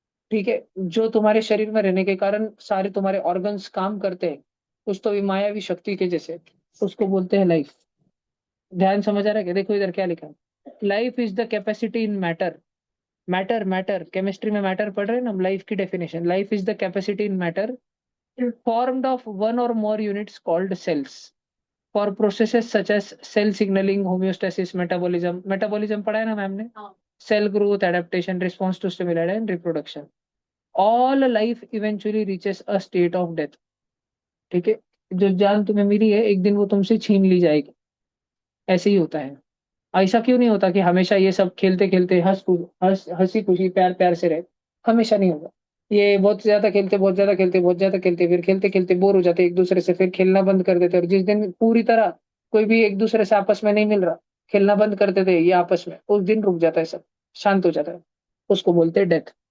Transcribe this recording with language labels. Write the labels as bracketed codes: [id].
[hi] ठीक है, जो तुम्हारे शरीर में रहने के कारण सारे तुम्हारे ऑर्गन्स काम करते हैं, कुछ तो भी मायावी शक्ति के जैसे, उसको बोलते हैं लाइफ। ध्यान समझ आ रहा है क्या? [en] देखो इधर क्या लिखा है, life is the capacity in matter. [hi] Matter, matter, chemistry में मैटर पढ़ रहे हैं ना हम। लाइफ की definition, [en] Life is the capacity in matter formed of one or more units called cells for processes such as cell signaling, homeostasis, metabolism। [hi] metabolism पढ़ा है ना मैम ने? [en] cell growth, adaptation, response to stimuli and reproduction। all life eventually reaches a state of death। [hi] ठीक है, जो जान तुम्हें मिली है एक दिन वो तुमसे छीन ली जाएगी। ऐसे ही होता है। ऐसा क्यों नहीं होता कि हमेशा ये सब खेलते खेलते हंसी खुशी प्यार प्यार से रहे? हमेशा नहीं होगा। ये बहुत ज्यादा खेलते, बहुत ज्यादा खेलते, बहुत ज्यादा खेलते, फिर खेलते खेलते बोर हो जाते एक दूसरे से, फिर खेलना बंद कर देते। और जिस दिन पूरी तरह कोई भी एक दूसरे से आपस में नहीं मिल रहा, खेलना बंद कर देते ये आपस में, उस दिन रुक जाता है सब, शांत हो जाता है। उसको बोलते हैं डेथ।